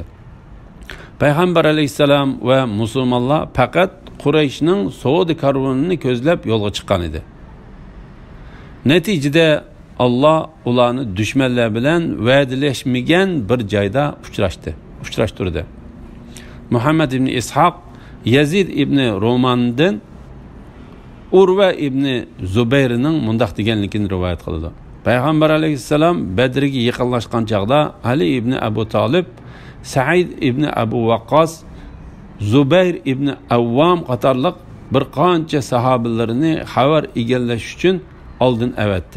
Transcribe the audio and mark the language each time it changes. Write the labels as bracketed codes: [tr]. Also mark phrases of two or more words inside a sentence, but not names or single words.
[uz] Payg'ambar alayhisalom va musulmonlar faqat Qurayshning savdo karvonini ko'zlab yo'lga chiqqan edi. Neticede Allah ularni düşmanlar bilan va'dalashmagan bir joyda uchrashtirdi. Muhammad ibn Ishaq Yazid ibn Romandan Urva ibn Zubayrning mundaq deganligini rivoyat qildi. Payg'ambar alayhissalom Badrga yaqinlashgan chaqda Ali ibn Abu Talib, Said ibn Abu Waqqas, Zubayr ibn Avvam qatorliq bir qancha sahobalarni xabar egallash uchun oldin avatdi.